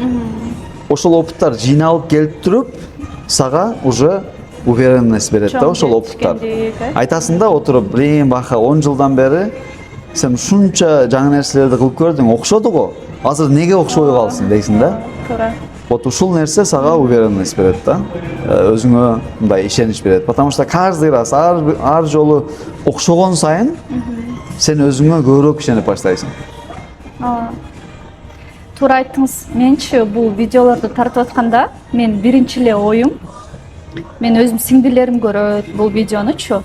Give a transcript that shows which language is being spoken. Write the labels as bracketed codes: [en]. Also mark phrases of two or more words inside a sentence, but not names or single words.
[ky] Ошол опыттар жыйналып келип туруп, сага [ru] уже уверенность [ky] берет да ошол опыттар. Айтасың да, отуруп, бака 10 жылдан бери Sen ушунча жаңы нерселерди кылып көрдүң, окшоду го. Азыр неге окшобой калсын дейсиң да? туура. Вот ушул нерсе сага уверенность берет да. Өзүңө мындай ишенич берет. [ru] Потому что каждый раз [ky] ар жолу окшогон сайын сен өзүңө көбүрөөк ишенип баштайсың. Туура айттыңыз. Менчи бул видеолорду тартып атканда мен биринчи эле оюм, мен өзүм сиңдилерим көрөт бул видеонучу.